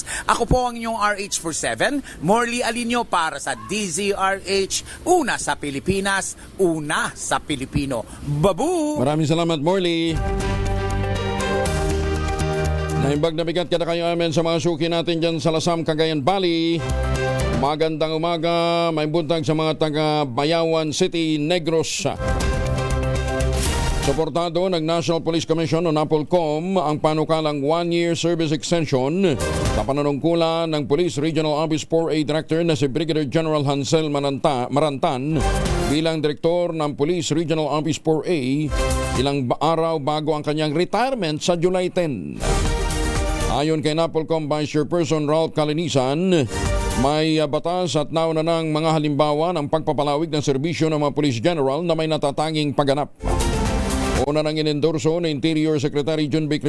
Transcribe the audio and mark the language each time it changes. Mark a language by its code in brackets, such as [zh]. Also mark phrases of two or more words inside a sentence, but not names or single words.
[tl] Ako po ang inyong RH47, Morley Alinio para sa DZRH. Una sa Pilipinas, una sa Pilipino. Babu! Maraming salamat, Morley. [ilo] Naimbag na bigat kada kayo amin [tl] sa mga suki natin dyan sa Lasam, Cagayan Valley. Magandang umaga, [ceb] may buntag [tl] sa mga taga Bayawan City, Negros. Suportado ng National Police Commission o NAPOLCOM ang panukalang [en] 1-year service extension [tl] sa panunungkulan ng Police Regional Office 4A Director na si Brigadier General Hansel Marantan bilang Direktor ng Police Regional Office 4A ilang araw bago ang kanyang retirement sa July 10. Ayon kay NAPOLCOM Vice Chairperson Ralph Calinisan, may batas at nauna ng mga halimbawa ng pagpapalawig ng serbisyo ng mga Police General na may natatanging pagganap. Una nang inendorso ng Interior Secretary John B.